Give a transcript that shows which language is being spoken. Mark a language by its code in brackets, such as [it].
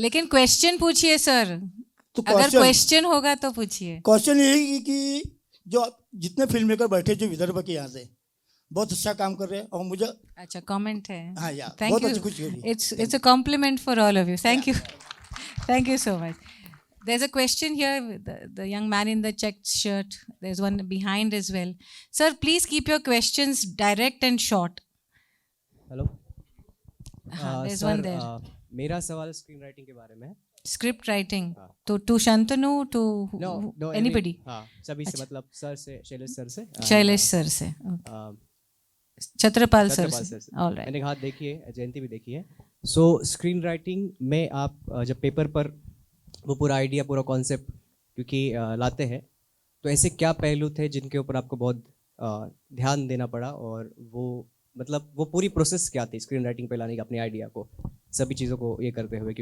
[hi] लेकिन क्वेश्चन पूछिए सर, तो अगर क्वेश्चन होगा तो पूछिए। क्वेश्चन यही कि जो जितने फिल्म मेकर बैठे जो विदर्भ के यहाँ से बहुत अच्छा काम कर रहे हैं, और मुझे अच्छा कमेंट है। हाँ यार, [en] thank [hi] बहुत [en] you, [hi] अच्छी खुशी हो रही है। [en] It's a compliment for all of you. Thank you so much. There's a question here, the young man in the checked shirt. There's one behind as well. Sir, please keep your questions direct and short. Hello There's one there. [hi] मेरा सवाल screen writing के बारे में है। [en] Script writing. To Shantanu, to No, anybody? [hi] हाँ, सभी से, मतलब सर से, शैलेश सर से, शैलेश सर से, छत्रपाल सर से। [en] All right. [hi] मैंने हाथ देखी है, जयंती भी देखी है। सो स्क्रीन राइटिंग में आप जब पेपर पर वो पूरा आइडिया, पूरा कॉन्सेप्ट क्योंकि लाते हैं, तो ऐसे क्या पहलू थे जिनके ऊपर आपको बहुत ध्यान देना पड़ा, और वो मतलब वो पूरी प्रोसेस क्या थी स्क्रीन राइटिंग पे लाने की अपने आइडिया को, सभी चीज़ों को ये करते हुए?